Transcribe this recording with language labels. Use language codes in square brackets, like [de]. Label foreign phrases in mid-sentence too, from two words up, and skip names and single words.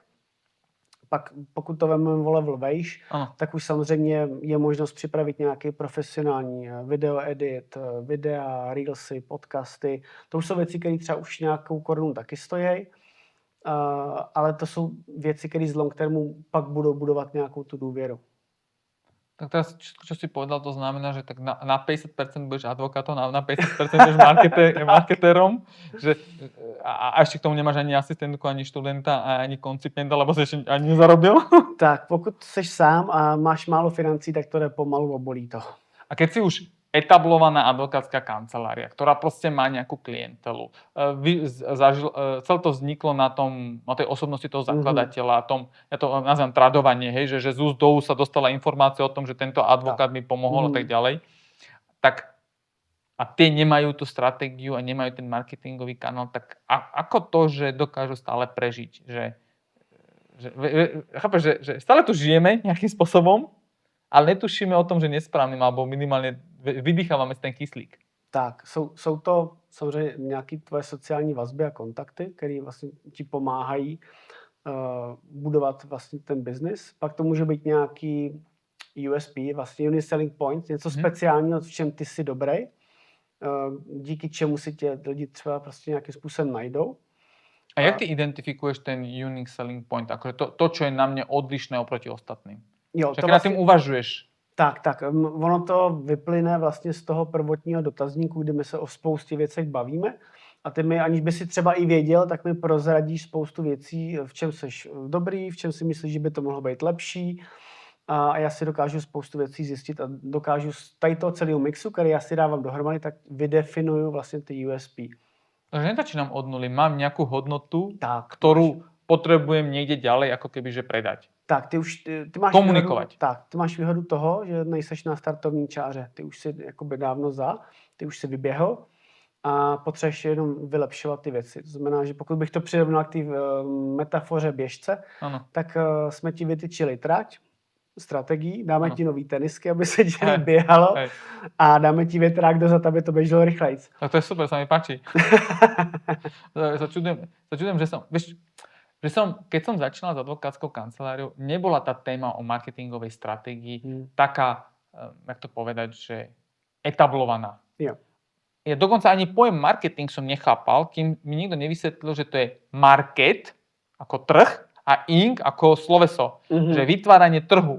[cs] Pak pokud to vezmeme o level vejš, tak už samozřejmě je možnost připravit nějaký profesionální video edit, videa, reelsy, podcasty. To už jsou věci, které třeba už nějakou korunu taky stojí, ale to jsou věci, které z [en] long termu [cs] pak budou budovat nějakou tu důvěru. [sk] Tak teraz, čo si povedal, to znamená, že tak na 50% budeš advokátom, na 50% budeš marketérom, že, a ešte k tomu nemáš ani asistentku, ani študenta, ani koncipienta, lebo si ešte ani nezarobil. [cs] Tak, pokud jsi sám a máš málo financí, tak to jde pomalu a bolí to. [sk] A keď si už etablovaná advokátska kancelária, ktorá proste má nejakú klientelu. Celé to vzniklo na tej osobnosti toho zakladateľa, ja to nazvem tradovanie, hej, že z úst do úst sa dostala informácia o tom, že tento advokát mi pomohol a tak ďalej. Tak a tie nemajú tú stratégiu a nemajú ten marketingový kanál, tak ako to, že dokážu stále prežiť? Chápeš, že stále tu žijeme nejakým spôsobom, ale netušíme o tom, že nesprávným, alebo [cs] minimálně vydýcháváme [sk] ten kyslík. [cs] Tak, jsou to samozřejmě nějaké tvoje sociální vazby a kontakty, které vlastně ti pomáhají budovat vlastně ten biznis. Pak to může být nějaký USP, vlastně [en] Unique Selling Point, [cs] něco speciálního, v čem ty jsi dobrý, díky čemu si tě lidi třeba prostě nějakým způsobem najdou. A jak ty identifikuješ ten [en] Unique Selling Point? [sk] Akože to, čo je na mne odlišné oproti ostatným? [cs] Jo, to vlastně, nad tím uvažuješ. Tak. Ono to vyplyne vlastně z toho prvotního dotazníku, kdy my se o spoustě věcech bavíme. A ty mi, aniž by si třeba i věděl, tak mi prozradíš spoustu věcí, v čem jsi dobrý, v čem si myslíš, že by to mohlo být lepší. A já si dokážu spoustu věcí zjistit a dokážu z tady toho celého mixu, který já si dávám dohromady, tak vydefinuju vlastně ty USP. [sk] Takže nezačínam od nuly. Mám nejakú hodnotu, ktorú potrebujem niekde ďalej, ako keby, že predať. [cs] Tak, ty máš komunikovat. Ty máš výhodu toho, že nejseš na startovní čáře. Ty už si jakoby dávno ty už si vyběhl a potřebuješ jenom vylepšovat ty věci. To znamená, že pokud bych to přirovnal k té metafoře běžce, tak jsme ti vytyčili trať, strategii, dáme ti nový tenisky, aby se ti běhalo a dáme ti větrák dozad, aby to běželo rychlejc. [sk] Tak to je super, sa mi páči. Začudujem, že keď som začínal s advokátskou kanceláriou, nebola tá téma o marketingovej stratégii taká, jak to povedať, že etablovaná. [cs] Jo. [sk] Ja dokonca ani pojem marketing som nechápal, kým mi nikto nevysvetlil, že to je market ako trh a ing ako sloveso, že vytváranie trhu.